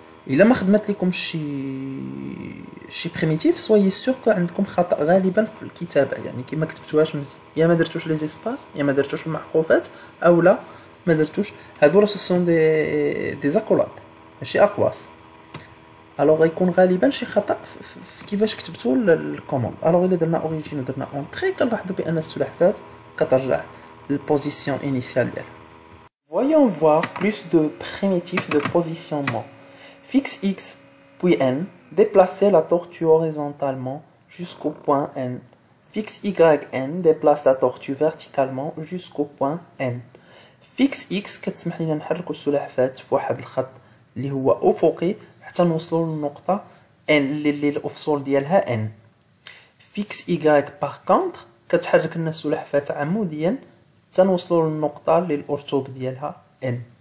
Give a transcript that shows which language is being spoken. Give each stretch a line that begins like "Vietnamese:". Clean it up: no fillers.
Arabic: الا ما خدمت لكم شي بريميتيف
French: سويي سور كو
Arabic: عندكم خطا غالبا في الكتابه، يعني كي ما كتبتوهاش مزيان، يا ما درتوش
French: لي زيسباس
Arabic: يا ما درتوش المعقوفات اولا ما درتوش هادو راه
French: سون دي زاكولاد
Arabic: ماشي اقواس. الوغ غيكون غالبا شي خطا في كيفاش كتبتو الكوموند. الوغ الا درنا اوريجين ودرنا
French: اونطري
Arabic: كنلاحظوا بان السلحفاه كترجع
French: للبوزيسيون انيسيال
Arabic: ديالها.
French: Voyons voir plus de primitives de positionnement. Fixe x puis n, déplacer la tortue horizontalement jusqu'au point n. Fixe yn, déplace la tortue verticalement jusqu'au point n. Fixe x
Arabic: كتسمح لنا نحركوا السلحفاة في واحد الخط اللي هو افقي حتى نوصلوا للنقطة n اللي الافصول ديالها n.
French: Fixe y par contre
Arabic: كتحرك لنا السلحفاة عموديا حتى نوصلوا للنقطة اللي الارتوب ديالها n.